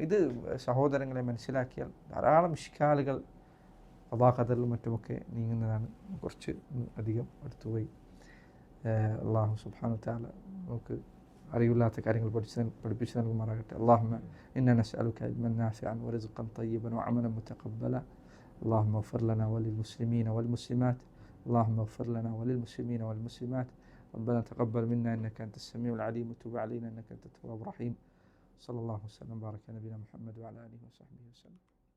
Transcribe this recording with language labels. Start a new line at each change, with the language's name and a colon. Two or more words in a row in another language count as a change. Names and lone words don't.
Malayalam: ഇത് സഹോദരങ്ങളെ മനസ്സിലാക്കിയാൽ ധാരാളം ഇഷ്കാലുകൾ അള്ളാഹ് ഖദറിലും മറ്റുമൊക്കെ നീങ്ങുന്നതാണ്. കുറച്ച് അധികം അടുത്തുപോയി. അള്ളാഹു
Arabic: سبحانه وتعالى
Malayalam: നമുക്ക് അറിവില്ലാത്ത കാര്യങ്ങൾ പഠിപ്പിച്ച് നൽകുമാറാകട്ടെ.
Arabic: اللهم إنا نسألك علما نافعا ورزقا طيبا وعملا متقبلا. اللهم اغفر لنا وللمسلمين والمسلمات. اللهم اغفر لنا وللمسلمين والمسلمات. ربنا تقبل منا إنك أنت السميع العليم وتب علينا إنك أنت التواب الرحيم. صلى الله وسلم وبارك على نبينا محمد وعلى آله وصحبه وسلم.